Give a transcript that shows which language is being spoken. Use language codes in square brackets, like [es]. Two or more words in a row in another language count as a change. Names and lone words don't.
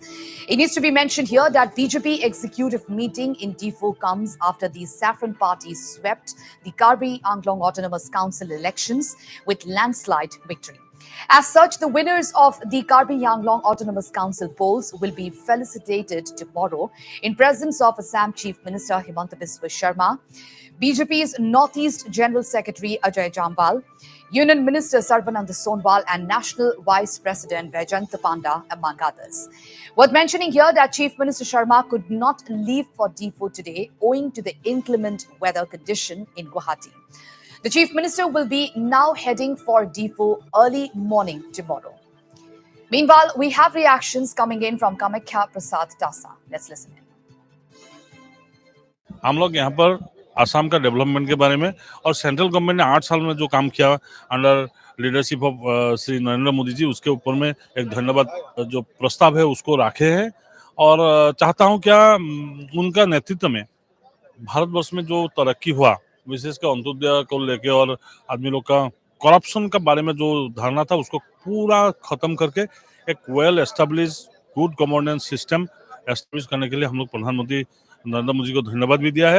[en] It needs to be mentioned here that BJP executive meeting in Difu comes after the Saffron Party swept the Karbi Anglong Autonomous Council elections with landslide victory. As such, the winners of the Karbi Anglong Autonomous Council polls will be felicitated tomorrow in presence of Assam Chief Minister Himanta Biswa Sharma, BJP's Northeast General Secretary Ajay Jambal, Union Minister Sarbananda Sonwal and National Vice President Vaijayanta Panda, among others. Worth mentioning here that Chief Minister Sharma could not leave for Difu today owing to the inclement weather condition in Guwahati. The Chief Minister will be now heading for Difu early morning tomorrow. Meanwhile, we have reactions coming in from Kamakhya Prasad Tasa. Let's listen in. [hi] हम लोग यहाँ पर आसाम का डेवलपमेंट के बारे में और [en] central government [hi] ने 8 साल में जो काम किया [en] under leadership [hi] ऑफ श्री नरेंद्र मोदी जी, उसके ऊपर में एक धन्यवाद जो प्रस्ताव है उसको रखे हैं और चाहता हूँ क्या उनका नेतृत्व में भारतवर्ष में जो तरक्की हुआ, विशेषकर अंत्योदय को लेके और आदमी लोग का करप्शन का बारे में जो धारणा था उसको पूरा खत्म करके एक [en] well establish good governance system establish [hi] करने के लिए हम लोग प्रधानमंत्री नरेंद्र मोदी को धन्यवाद भी दिया है।